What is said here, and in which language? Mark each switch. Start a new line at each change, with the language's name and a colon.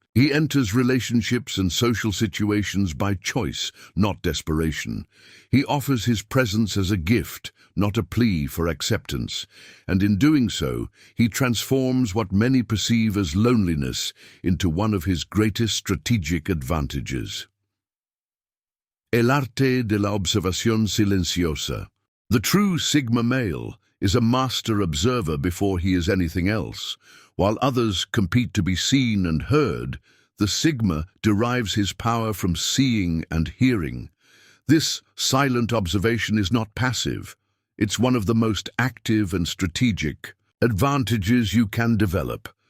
English: He enters relationships and social situations by choice, not desperation. He offers his presence as a gift, not a plea for acceptance, and in doing so, he transforms what many perceive as loneliness into one of his greatest strategic advantages.
Spanish: El arte de la observación silenciosa.
English: The true Sigma male is a master observer before he is anything else. While others compete to be seen and heard, the Sigma derives his power from seeing and hearing. This silent observation is not passive. It's one of the most active and strategic advantages you can develop.